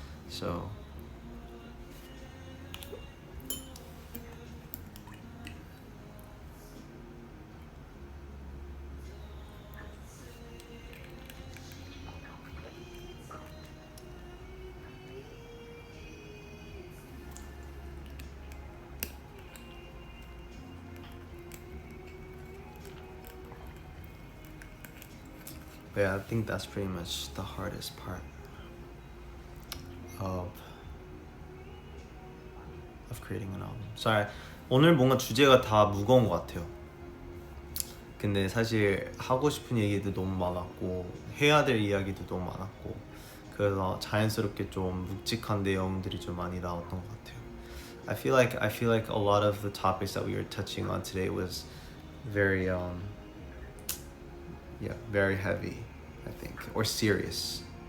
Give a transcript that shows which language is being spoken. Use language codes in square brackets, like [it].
[en] So yeah, I think that's pretty much the hardest part of creating an album. [ko] Sorry, 오늘 뭔가 주제가 다 무거운 것 같아요. 근데 사실 하고 싶은 얘기도 너무 많았고 해야 될 이야기도 너무 많았고, 그래서 자연스럽게 좀 묵직한 내용들이 좀 많이 나왔던 것 같아요. [en] I feel like a lot of the topics that we were touching on today was very very heavy, I think, or serious.